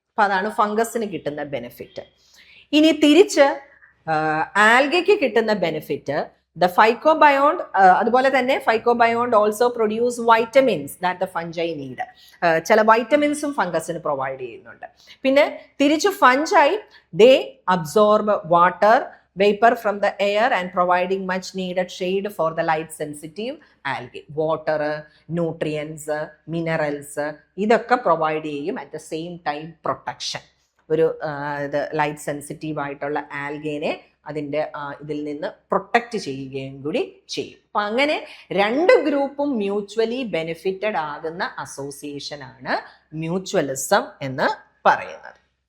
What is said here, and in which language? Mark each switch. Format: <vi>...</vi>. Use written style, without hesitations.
<ml>അപ്പം അതാണ് ഫംഗസിന് കിട്ടുന്ന ബെനിഫിറ്റ്. ഇനി തിരിച്ച് ആൽഗയ്ക്ക് കിട്ടുന്ന ബെനിഫിറ്റ് ദ ഫൈക്കോബയോണ്ട്, അതുപോലെ തന്നെ</ml> <en>Phycobiont also produce vitamins that the fungi need.</en> <ml>ചില വൈറ്റമിൻസും ഫംഗസിന് പ്രൊവൈഡ് ചെയ്യുന്നുണ്ട്. പിന്നെ തിരിച്ച്</ml> <en>Fungi they absorb water vapor from the air and providing much needed shade for the light sensitive algae.</en> <ml>Water, nutrients, minerals ഇതൊക്കെ provide ചെയ്യും. At the same time protection, ഒരു light sensitive ആയിട്ടുള്ള ആൽഗേനെ അതിൻ്റെ ഇതിൽ നിന്ന് പ്രൊട്ടക്റ്റ് ചെയ്യുകയും കൂടി ചെയ്യും. അപ്പം അങ്ങനെ രണ്ട് ഗ്രൂപ്പും മ്യൂച്വലി ബെനിഫിറ്റഡ് ആകുന്ന അസോസിയേഷനാണ് മ്യൂച്വലിസം എന്ന് പറയുന്നത്.</ml>